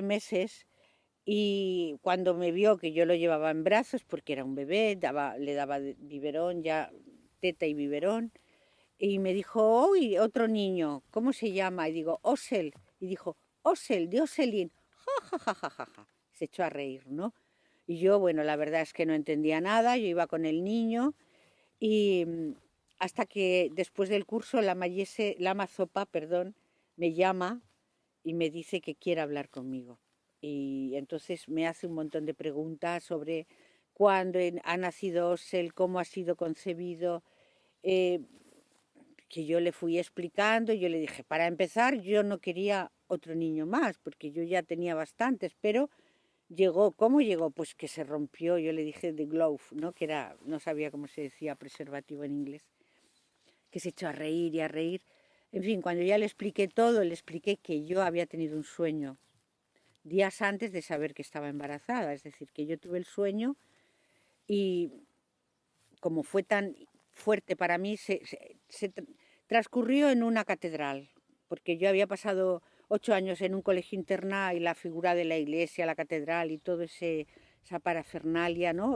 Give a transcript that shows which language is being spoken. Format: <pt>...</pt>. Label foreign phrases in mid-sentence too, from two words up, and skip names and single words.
<es>meses y cuando me vio que yo lo llevaba en brazos, porque era un bebé, le daba biberón, ya teta y biberón, y me dijo, uy, otro niño, ¿cómo se llama? Y digo, Osel. Y dijo, Osel, de Oselín. Ja, ja, ja, ja, ja, ja. Se echó a reír, ¿no? Y yo, bueno, la verdad es que no entendía nada, yo iba con el niño y hasta que después del curso la Mazopa, perdón, me llama y me dice que quiere hablar conmigo. Y entonces me hace un montón de preguntas sobre cuándo ha nacido Osel, cómo ha sido concebido, eh, que yo le fui explicando. Yo le dije, para empezar, yo no quería otro niño más, porque yo ya tenía bastantes, pero llegó, ¿cómo llegó? Pues que se rompió, yo le dije</es> <en>the glove,</en> <es>¿no? Que era, no sabía cómo se decía preservativo en inglés, que se echó a reír y a reír. En fin, cuando ya le expliqué todo, le expliqué que yo había tenido un sueño días antes de saber que estaba embarazada, es decir, que yo tuve el sueño y como fue tan fuerte para mí, se transcurrió en una catedral, porque yo había pasado 8 años en un colegio interna y la figura de la iglesia, la catedral y todo esa parafernalia, ¿no?</es>